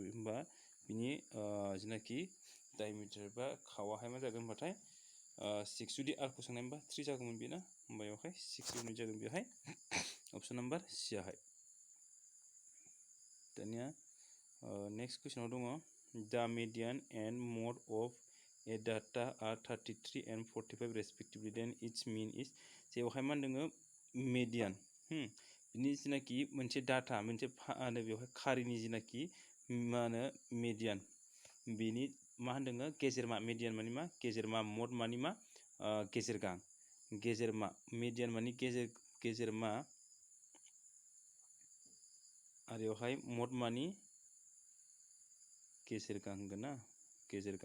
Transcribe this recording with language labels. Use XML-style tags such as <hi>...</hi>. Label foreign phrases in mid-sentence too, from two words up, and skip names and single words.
<brx>होमबा बिनि जिनाखि डायमिटार बा खावाहाय मा जागोन होनबाथाय 6, जुदि आरखौ सोंनायमोनबा 3 जागौमोन बेना, होमबा बेवहाय 6 इउनिट जागोन बेवहाय</brx> <en>option number</en> <brx>सियाहाय।</brx> <en>दानिया next questionao दङ the median and mode of a data are 33 and 45 respectively then its mean is.</en> <brx>जेवहाय मा होनदों मिडियान, बिनि जिनाखि मोनसे डाटा मोनसे बेवहाय खारिनि जिनाखि मा होनो मिडियान, बिनि मा होनदों गेजेरमा। मिडियान मानि मा गेजेरमा, मड मानि मा गेजेरगां, गेजेरमा मिडियान मानि गेजेरमा आरो बेवहाय मड मानि गेजेरगां होनगोन ना, गेजेरगां।</brx>